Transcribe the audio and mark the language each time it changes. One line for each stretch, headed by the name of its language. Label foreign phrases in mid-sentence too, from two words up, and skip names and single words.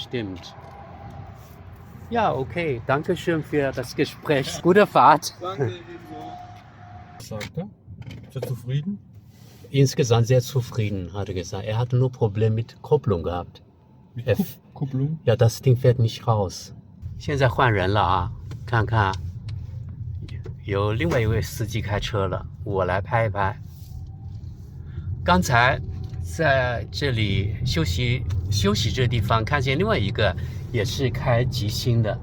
German: stimmt. Ja, okay. Dankeschön für das Gespräch. Gute Fahrt. Danke, ebenso. Was sagt er? Ist er zufrieden? Insgesamt sehr zufrieden, hat er gesagt. Er hatte nur Probleme mit Kupplung gehabt. Kupplung? Ja, das Ding fährt nicht raus.
Chinese: 现在换人了啊，看看有另外一位司机开车了，我来拍一拍。刚才在这里休息这地方，看见另外一个也是开极星的。